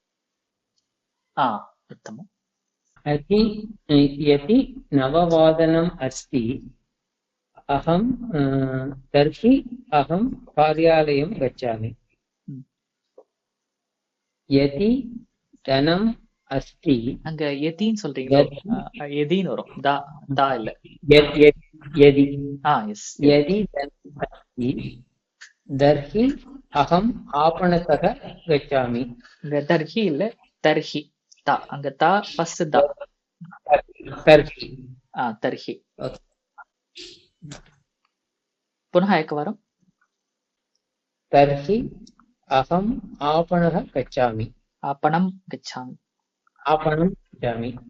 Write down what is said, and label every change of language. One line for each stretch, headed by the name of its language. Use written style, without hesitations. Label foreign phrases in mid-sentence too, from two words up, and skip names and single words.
Sanskrit: उत्तमम्. यदि 9 अस्ति तर्हि अहं कार्यालयं गच्छामि. यदि धनम् अस्ति
Tamil: அங்க எதின்னு சொல்றீங்களோ? எதின்னு வரும், தா இல்ல.
Sanskrit: यदि
Tamil: எஸ்.
Sanskrit: यदि धनम् अस्ति तर्हि अहम् आपणतः गच्छामि.
Tamil: இங்க தர்ஹி இல்ல, தர்ஹி. தா அங்க தா ஃபர்ஸ்ட் தா.
Sanskrit: तर्हि தர்ஹி. पुनः एकवारं. तर्हि अहम् आपणः गच्छामि. आपणं गच्छामि. आपणं गच्छामि.